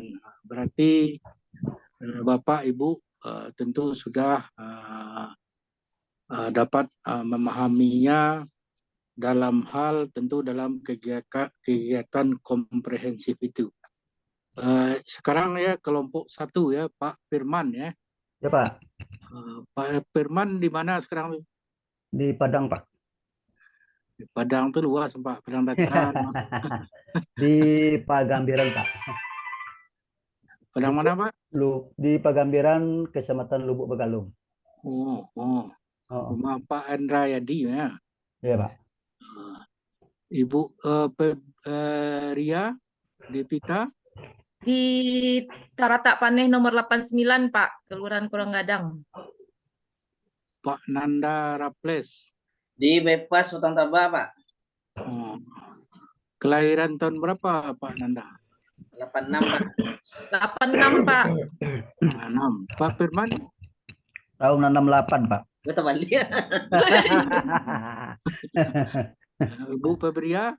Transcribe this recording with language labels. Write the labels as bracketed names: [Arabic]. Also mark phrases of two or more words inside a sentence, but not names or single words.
[Indonesian] Berarti Bapak Ibu tentu sudah dapat memahaminya dalam hal tentu dalam kegiatan komprehensif itu. Sekarang ya kelompok 1 ya Pak Firman ya. Ya, Pak. Pak Firman di mana sekarang? Di Padang, Pak. Di Padang tuh luas Pak, Padang datar. Di Pagambiran, Pak. Padang mana Pak? Di Pagambiran, Kecamatan Lubuk Begalung. Oh. Rumah Pak Andra Yadi ya. Iya, Pak. Ibu Ria Devita Di Taratak Paneh nomor 89, Pak, Kelurahan Kurang Gadang. Pak Nanda Raples. Di Bypass Hutan Tabah, Pak. Kelahiran tahun berapa Pak Nanda? 86, Pak. 86, Pak. 6. Pak Firman? Tahun 68, Pak. Gue teman dia. Ibu Febria?